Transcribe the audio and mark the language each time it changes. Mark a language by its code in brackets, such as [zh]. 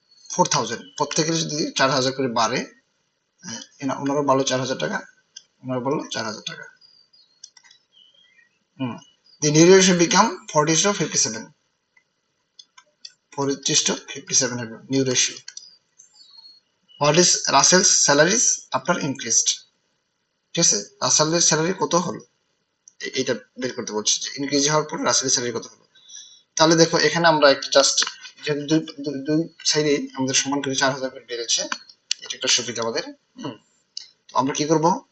[bn] 4,000, প্রত্যেকের যদি 4,000 করে বাড়ে, ওনারও বাড়লো 4,000 টাকা, ওনার বাড়লো 4,000 টাকা। [en] The new ratio become 40:57, 40:57 [bn] হবে new ratio. [en] what is Russell's salaries after increased, [bn] ঠিক আছে, রাসেলের স্যালারি কত হলো এইটা বের করতে বলছে, যে ইনক্রিজ হওয়ার পর রাসেলের স্যালারি কত হলো। তাহলে দেখো এখানে আমরা একটা জাস্ট যেহেতু দুই সাইডে আমাদের সমান করে 4,000 করে বেড়েছে, এটা একটা সুবিধা আমাদের। তো আমরা কি করব,